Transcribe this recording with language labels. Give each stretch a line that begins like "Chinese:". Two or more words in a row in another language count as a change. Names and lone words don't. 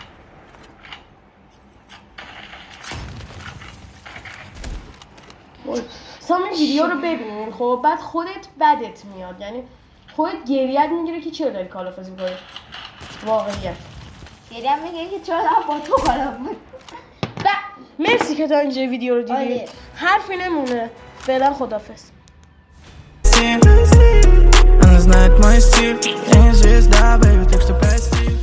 Persian: سامی ویدیو رو ببین خب بعد خودت بدت میاد، یعنی خودت گریت میگیره که چرا داری کال آف دیوتی میکنی. واقعیت گریم میگه که چرا دارم با تو کالا بود. مرسی که تا اینجا ویدیو رو دیدی. آره. حرفی نمونه. فعلا خدافظ.
Russian: Она знает мой стиль, я не звезда, baby, так что прости.